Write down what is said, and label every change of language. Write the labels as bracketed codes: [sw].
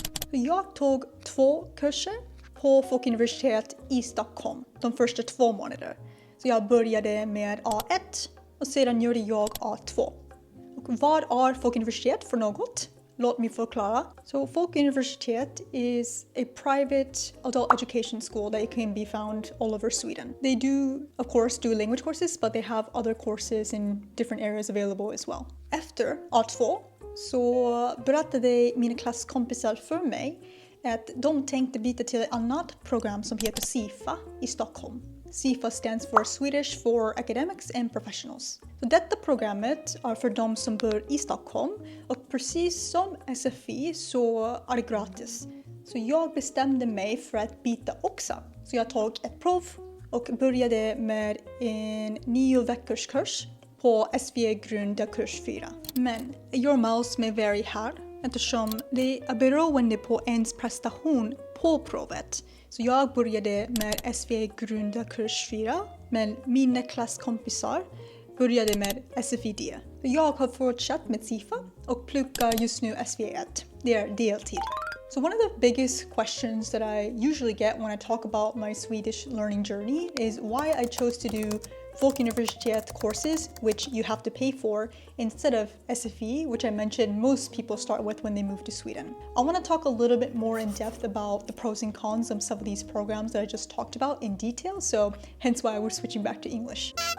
[sv] Jag tog 2 kurser på folkuniversitet i Stockholm de första 2 månaderna. Så jag började med A1 och sedan gjorde jag A2. Och vad är folkuniversitet för något? Låt mig förklara. [en] So folkuniversitet is a private adult education school that can be found all over Sweden. They do, of course, do language courses, but they have other courses in different areas available as well. [sv] Efter A2 så berättade mina klasskompisar för mig att de tänkte byta till ett annat program som heter SIFA i Stockholm. [en] SIFA stands for Swedish for Academics and Professionals. [sv] Så detta programmet är för de som bor i Stockholm och precis som SFI så är det gratis. Så jag bestämde mig för att byta också. Så jag tog ett prov och började med en 9 veckors kurs på SFI grundkurs 4. Men [en] your mouse may vary [sv] här eftersom det är beroende på ens prestation på provet. Så jag började med SFI grundkurs 4, men mina klasskompisar började med SFI-D. Jag har fortsatt med SIFA och pluggar just nu SFI-1. Det är deltid. [en] So one of the biggest questions that I usually get when I talk about my Swedish learning journey is why I chose to do folkuniversitet courses, which you have to pay for, instead of SFI, which I mentioned most people start with when they move to Sweden. I want to talk a little bit more in depth about the pros and cons of some of these programs that I just talked about in detail, so hence why we're switching back to English.